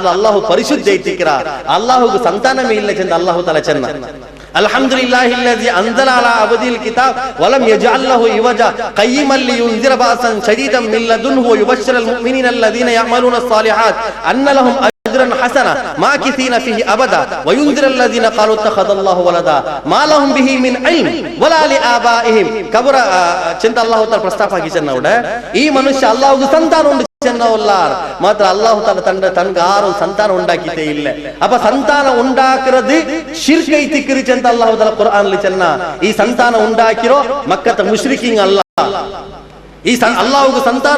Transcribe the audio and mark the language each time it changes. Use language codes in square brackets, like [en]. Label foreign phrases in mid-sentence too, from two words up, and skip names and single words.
[bfq] ಅಲ್ಲಾಹು ಪರಿಶುದ್ಧ ಐತಿಕ್ರ ಅಲ್ಲಾಹುಗು ಸಂತಾನವೇ ಇಲ್ಲ ಚೆಂದ ಅಲ್ಲಾಹು ತಾಲಾ ಚೆನ್ನ [ar] الحمد لله الذي أنزل على عبده الكتاب ولم يجعل له عوجا قيما لينذر بأسا شديدا من لدنه ويبشر المؤمنين الذين يعملون الصالحات أن لهم أجرا حسنا ماكثين فيه أبدا وينذر الذين قالوا اتخذ الله ولدا ما لهم به من علم ولا لآبائهم كبرت [bfq] ಚೆಂದ ಅಲ್ಲಾಹು ತಾಲಾ ಪ್ರಸ್ತಾಪ ಆಗಿ ಚೆನ್ನೌಡೆ ಈ ಮನುಷ್ಯ ಅಲ್ಲಾಹುಗೆ ಸಂತಾನ ಉಂಟು ಚೆನ್ನವಲ್ಲಾರ್ ಮಾತ್ರ ಅಲ್ಲಾಹು ತಾಲಾ ತನಗೆ ಆರು ಸಂತಾನ ಉಂಟಾಕಿತೇ ಇಲ್ಲ ಅಪ್ಪ ಸಂತಾನ ಉಂಟಾಕಿರದು ಶಿರ್ಕ್ ಐತಿಕ್ರಿ ಚೆಂದ ಅಲ್ಲಾಹು ತಾಲಾ ಕುರ್ಆನ್ ಲಿ ಚೆನ್ನ ಈ ಸಂತಾನ ಉಂಟಾಕಿರೋ ಮಕ್ಕತ ಮುಶ್ರಿಕಿಂಗ್ ಅಲ್ಲ ಈ ಅಲ್ಲಾಹುಗೆ ಸಂತಾನ